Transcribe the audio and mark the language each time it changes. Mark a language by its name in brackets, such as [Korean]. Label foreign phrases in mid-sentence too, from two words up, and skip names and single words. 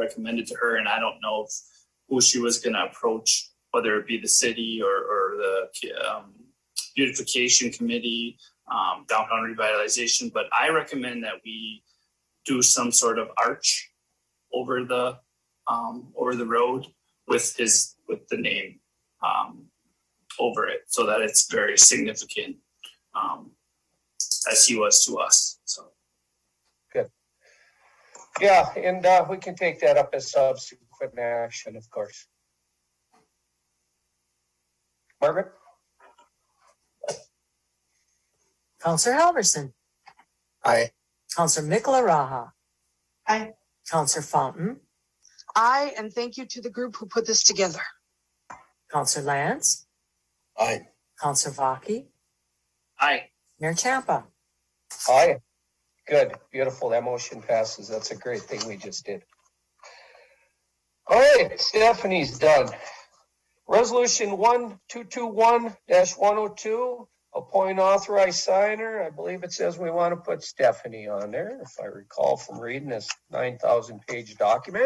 [English] recommended to her, and I don't know who she was going to approach, whether it be the city or the beautification committee, downtown revitalization, but I recommend that we do some sort of arch over the road with the name over it, so that it's very significant, as he was to us. So good. Yeah, and we can take that up as subsequent action, of course. Margaret? Counselor Halverson. Aye. Counselor Michelaraha. Aye. Counselor Fountain. Aye, and thank you to the group who put this together. Counselor Lance. Aye. Counselor Vaki. Aye. Mayor Champa. Aye. Good. Beautiful. That motion passes. That's a great thing we just did. All right. Stephanie's done. Resolution 1221-102. Appoint authorized signer. I believe it says we want to put Stephanie on there, if I recall from reading this 9,000-page document.